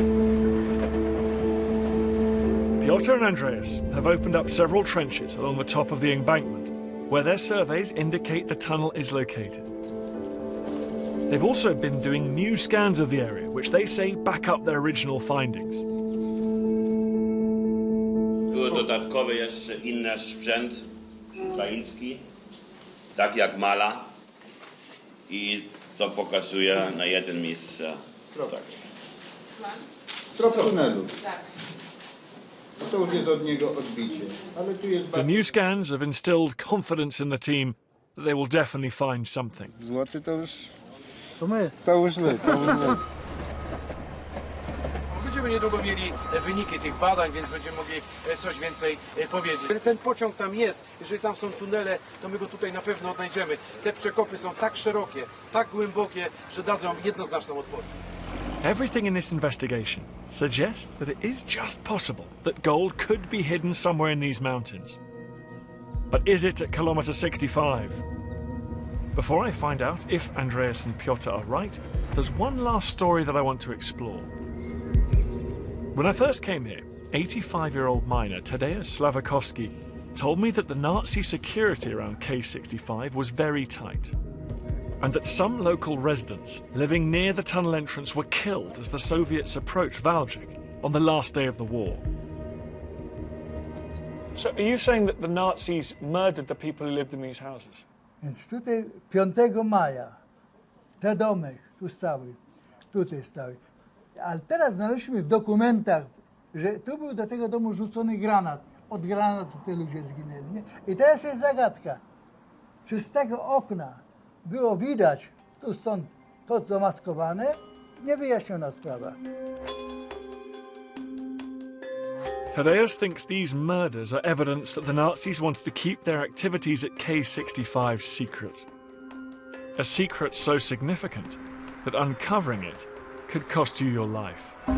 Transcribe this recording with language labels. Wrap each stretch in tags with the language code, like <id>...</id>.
<en>Piotr and Andreas have opened up several trenches along the top of the embankment, where their surveys indicate the tunnel is located. They've also been doing new scans of the area, which they say back up their original findings.</en> <pl>Były dodatkowe jeszcze inny sprzęt ukraiński, tak jak mala, i to pokazuje na jednym miejscu. Tak. Trop tunelu. To już jest od niego odbicie. Ale tu jest</pl> <en>The new scans have instilled confidence in the team that they will definitely find something.</en> <pl>Złoty to już... To my. To już my. Będziemy niedługo mieli wyniki tych badań, więc będziemy mogli coś więcej powiedzieć. Ten pociąg tam jest, jeżeli tam są tunele, to my go tutaj na pewno odnajdziemy. Te przekopy są tak szerokie, tak głębokie, że dadzą jednoznaczną odpowiedź.</pl> <en>Everything in this investigation suggests that it is just possible that gold could be hidden somewhere in these mountains. But is it at kilometre 65? Before I find out if Andreas and Piotr are right, there's one last story that I want to explore. When I first came here, 85-year-old miner Tadeusz Sławikowski told me that the Nazi security around K65 was very tight, and that some local residents living near the tunnel entrance were killed as the Soviets approached Walbrzych on the last day of the war. So are you saying that the Nazis murdered the people who lived in these houses?</en> <pl>Więc tutaj 5 maja te domy tu stały. tutaj stały. Ale teraz znaleźliśmy w dokumentach, że tu był do tego domu rzucony granat. Od granatu te ludzie zginęli. Nie? I teraz jest zagadka. Czy z tego okna było widać, tu stąd to zamaskowane? Niewyjaśniona sprawa.</pl> <en>Tadeusz thinks these murders are evidence that the Nazis wanted to keep their activities at K65 secret. A secret so significant that uncovering it could cost you your life.</en>